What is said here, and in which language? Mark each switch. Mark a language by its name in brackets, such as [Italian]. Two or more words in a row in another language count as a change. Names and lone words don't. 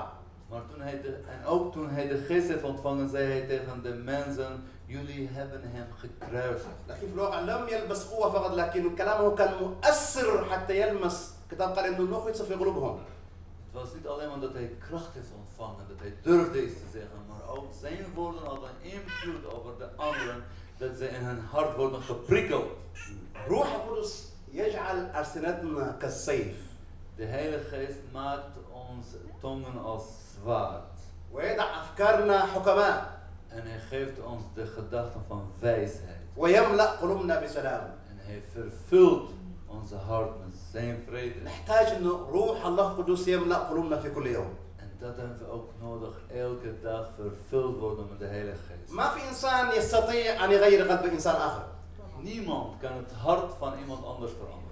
[Dutch] Maar toen hij de geest heeft ontvangen, zei hij tegen de mensen, jullie hebben hem gekruisigd. [Arabic] لكن في الواقع لم يلبس قوة فقط، لكن كلامه كان مؤثر حتى يلمس. الكتاب قال إنه النور يدخل في قلوبهم. [Dutch] Het was niet alleen maar dat hij kracht heeft ontvangen, dat hij durfde iets te zeggen, maar ook zijn woorden hadden invloed over de anderen, dat ze in hun hart worden geprikkeld. [Arabic] روح القدس يجعل ألسنتنا كالسيف. [Dutch] De Heilige Geest maakt onze tongen als zwaard. [Arabic] ويدع أفكارنا حكماء. [Dutch] En hij geeft ons de gedachten van wijsheid. [Arabic] ويملأ قلوبنا بسلام. [Dutch] En hij vervult onze hart met zijn vrede. [Arabic] نحتاج إنه روح الله القدس يملأ قلوبنا في كل يوم. [Dutch] En dat hebben we ook nodig, elke dag vervuld worden met de Heilige Geest. [Arabic] ما في إنسان يستطيع أن يغير قلب إنسان آخر. [Dutch] Niemand kan het hart van iemand anders veranderen.